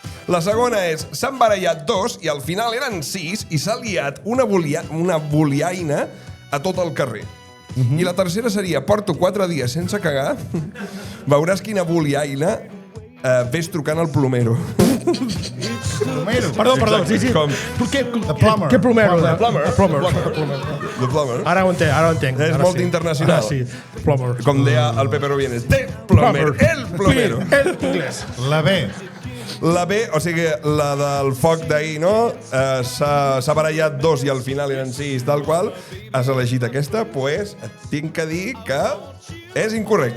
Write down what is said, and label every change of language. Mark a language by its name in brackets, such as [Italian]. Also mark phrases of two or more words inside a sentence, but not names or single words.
[Catalan] La segona és, s'han barallat 2 i al final eren 6 i s'ha liat una boliaina a tot el carrer. I la tercera seria, porto 4 dies sense cagar, veuràs quina boliaina ves trucant al plomero. Plomero. Perdó, sí. Com? Què plumber. què plomero? [English] The plumber. [Catalan] Plumber. [English] The plumber. [Catalan] Ara ho entenc. És ara molt sí. internacional. Sí, plumber. Com deia el Pepe Robienes, de plomero, el plomero. El inglès. La B. La B, o sigui, la del foc d'ahir, no? S'ha barallat 2 i al final eren 6, tal qual. Has elegit aquesta, pues et tinc que dir que és incorrecte.